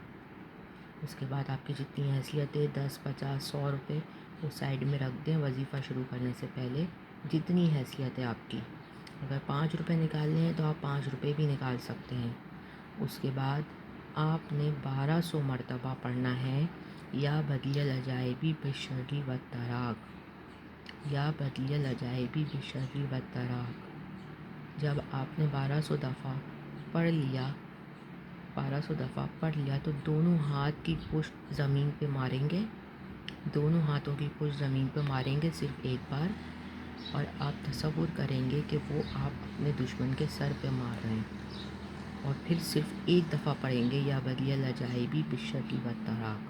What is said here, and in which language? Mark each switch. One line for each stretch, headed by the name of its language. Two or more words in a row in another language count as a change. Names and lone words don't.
Urdu: اس کے بعد آپ کی جتنی حیثیتیں 10، 50، 100 روپے وہ سائڈ میں رکھ دیں وظیفہ شروع کرنے سے پہلے، جتنی حیثیت ہے آپ کی۔ اگر 5 روپے نکالنے ہیں تو آپ 5 روپے بھی نکال سکتے ہیں۔ اس کے بعد آپ نے 1200 مرتبہ پڑھنا ہے
Arabic: یا بدی العجائبی بالشر والتراک، یا بدی العجائبی بالشر والتراک۔
Urdu: جب آپ نے 1200 دفعہ پڑھ لیا، 1200 دفعہ پڑھ لیا تو دونوں ہاتھ کی پشت زمین پہ ماریں گے، دونوں ہاتھوں کی پشت زمین پہ ماریں گے صرف ایک بار، اور آپ تصور کریں گے کہ وہ آپ اپنے دشمن کے سر پہ مار رہے ہیں، اور پھر صرف ایک دفعہ پڑھیں گے
Arabic: یا بدی العجائبی بالشر والتراک۔